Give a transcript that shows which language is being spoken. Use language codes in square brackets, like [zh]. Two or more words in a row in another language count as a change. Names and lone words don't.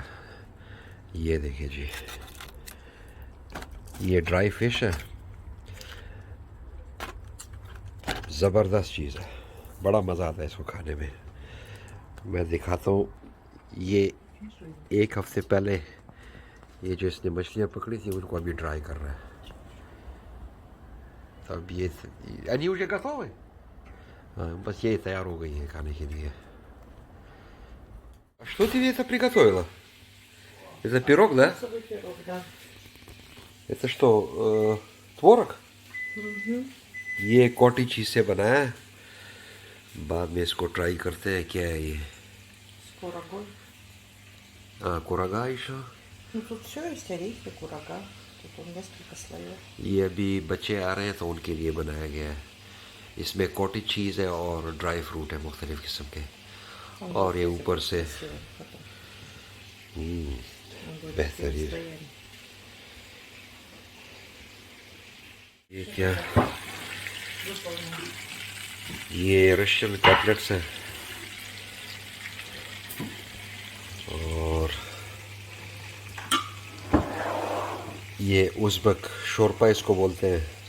[hi] ये देखिए जी, ये [en] dry fish [hi] है, ज़बरदस्त चीज़ है, बड़ा मज़ा आता है इसको खाने में। मैं दिखाता हूँ, ये एक हफ्ते पहले ये जो इसने मछलियाँ पकड़ी थी उनको अभी ड्राई कर रहा है। तब ये [ru] они уже готовы? [hi] बस ये तैयार हो गई है खाने के लिए। [ru] Что ты это приготовила? Это пирог, да? Пирог, да. Это что, творог? [hi] ये [en] cotty cheese [hi] से बना है। बाद में इसको ट्राई करते हैं क्या है ये। [ru] Курагой. курага еще। Ну, тут все есть, орехи, курага. Тут он несколько слоев. [hi] ये अभी बच्चे आ रहे हैं तो उनके लिए बनाया गया है। इसमें [en] cottage cheese [hi] है और [en] dry fruit [hi] है मुख्तलिफ़ किस्म के, और ये ऊपर से बेहतरीन। ये क्या, ये [en] Russian cutlets [hi] है और ये उज़्बेक शोरपा इसको बोलते हैं।